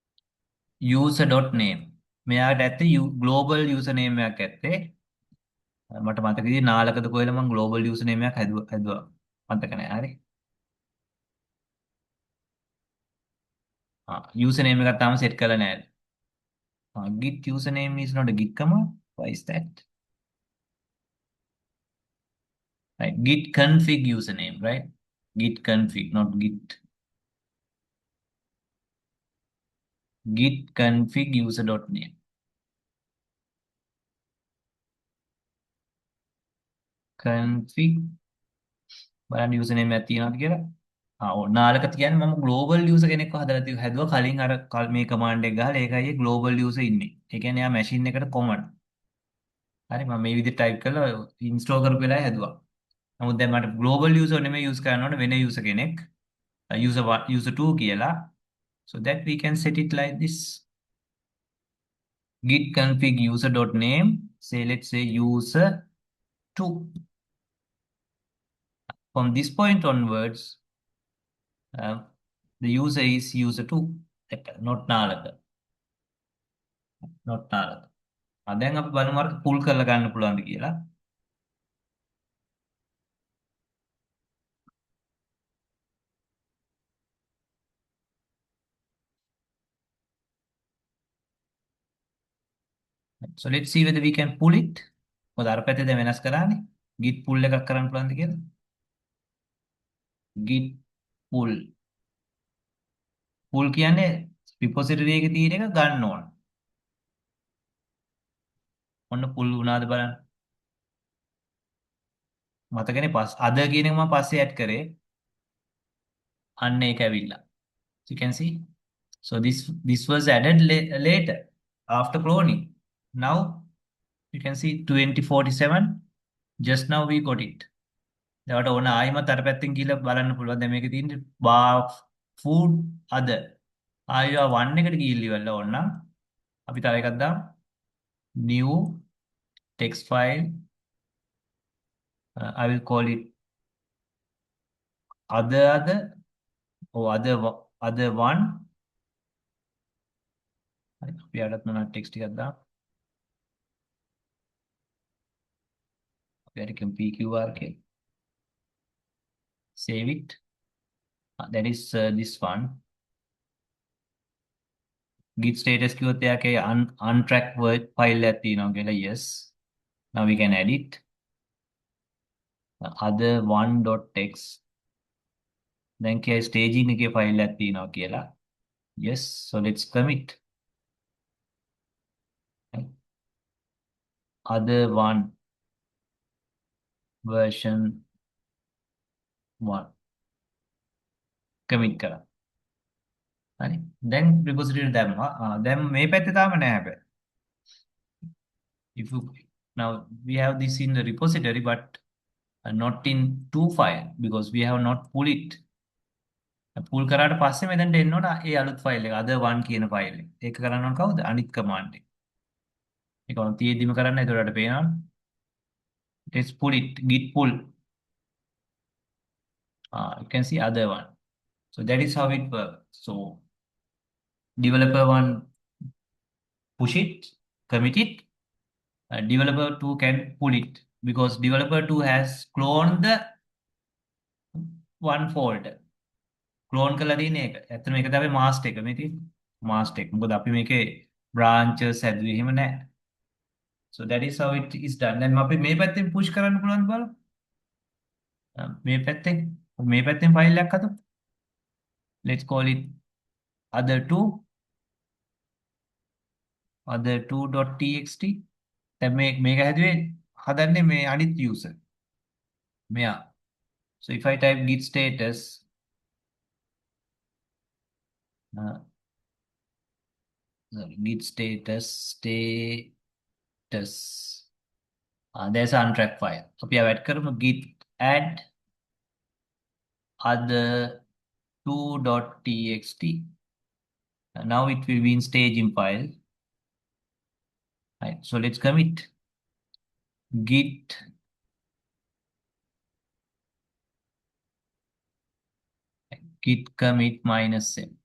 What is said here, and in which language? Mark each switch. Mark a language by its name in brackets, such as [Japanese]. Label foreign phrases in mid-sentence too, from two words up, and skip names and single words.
[Sinhala] user.name. මෙයාට ඇත්තේ [English] global username [Sinhala] එකක් ඇත්තේ. මට මතකයි නාලකද කොහෙල මම [English] global user name [Sinhala] එකක් හැදුවා. මතක නැහැ. හරි. [English] user name [Sinhala] එකක් තාම සෙට් කරලා නැහැ. [English] Git username is not a Git command. Why is that? Right. Git config username, right? Git config, not Git. Git config user.name. [Sinhala] Config බලන්න username එකක් තියෙනවද කියලා. නාලක කියන්නේ මම [English] global user [Sinhala] කෙනෙක්ව හදලා හැදුවා කලින් මේ command එක ගහලා ඒකයි global user ඉන්නේ. ඒ කියන්නේ යා machine එකට common. හරි මම මේ විදිහට type කරලා install කරපු වෙලාවේ හැදුවා. නමුත් දැන් මට [English] global user [Sinhala] නෙමෙයි use කරන්න ඕනේ වෙන user කෙනෙක්. [English] user 1 user 2 කියලා. So that we can set it like this. Git config user.name. Say let's say user 2. From this point onwards, the user is user 2. Not නාලක. Not නාලක. [Sinhala] දැන් අපි බලමු අර pull කරලා ගන්න පුළුවන්ද කියලා. [English] So let's see whether we can pull it. [Sinhala] මොකද අර පැත්තේ දැන් වෙනස් කරානේ. [English] git pull [Sinhala] එකක් කරන්න පුළුවන්ද කියලා. [English] git pull. [Sinhala] pull කියන්නේ repository එකේ තියෙන එක ගන්න ඕන. ඔන්න pull වුණාද බලන්න. මතකනේ අද කියන එක මම පස්සේ add කරේ. අන්න ඒක ඇවිල්ලා. [English] You can see. So this was added later after cloning. Now you can see 2047. Just now we got it. [Sinhala] එතකොට ඕන ආයිමත් අර පැත්තෙන් ගිහලා බලන්න පුළුවන්. දැන් මේකේ තියෙන්නේ [English] bar food other. [Sinhala] ආයෙ 1 එකට ගිහිල්ලා ඉවරලා ඕන නම් අපි තව එකක් දාමු. [English] New text file. I will call it other or other one. [Sinhala] අපි අරත් මොනවා text එකක් දාමු. අපි අර PQR කියලා. [English] Save it. That is this one. Git status [Sinhala] කිව්වොත් එයාගේ [English] untracked word file [Sinhala] එකක් තියෙනවා කියලා. [English] Yes. Now we can edit. Other one.txt. [Sinhala] දැන් කිය staging එකේ file එකක් තියෙනවා කියලා. [English] Yes. So let's commit. Other one version 1. [Sinhala] Commit කරා. හරි. දැන් repository එක දැම්මා. දැන් මේ පැත්තේ තාම නැහැ හැබැයි. [English] If you now we have this in the repository but not in two file because we have not pull it. [Sinhala] pull කරාට පස්සේ මෙතනට එන්න ඕන ඒ අලුත් file එක [English] other one [Sinhala] කියන file එක. ඒක කරන්න ඕන කවුද? අනිත් command එක. ඒක ඔන්න තියෙද්දිම කරන්න එතකොට පේනවා. [English] Let's pull it. Git pull. You can see other one. So that is how it works. So developer one push it, commit it. Developer 2 can pull it because developer 2 has cloned the one folder. [Sinhala] Clone කරලා තියෙන එක. ඇත්තට මේක තමයි master එක. මේ තියෙන්නේ master එක. මොකද අපි මේකේ branches හැදුවේ එහෙම නැහැ. [English] So that is how it is done. [Sinhala] දැන් අපි මේ පැත්තෙන් push කරන්න පුළුවන් බලමු. මේ පැත්තෙන් file එකක් හදමු. [English] Let's call it other2.txt. [Sinhala] දැන් මේක හදන්නේ මේ අනිත් user. මෙයා. [English] So if I type git status git status there's an untracked file. [Sinhala] අපි ආව add කරමු [English] git add other2.txt. Now it will be in staging file. Right. So let's commit git commit -m.